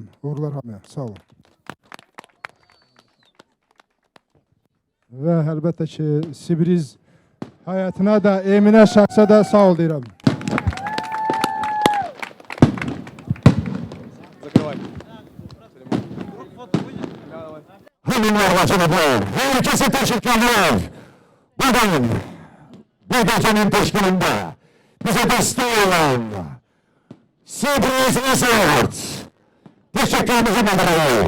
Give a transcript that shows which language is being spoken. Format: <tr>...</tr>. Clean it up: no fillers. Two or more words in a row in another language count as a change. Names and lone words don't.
<az>Uğurlar hamıya. Sağ olun. Və əlbəttə ki, Sibriz həyatına da, Eminə şəxsə də sağ ol deyirəm.</az> <tr>başladı. Herkese teşekkürler. Bugün bu gecenin teşkilinde bize destek olan Sibris Resort teşekkürümüzü bildirelim.</tr>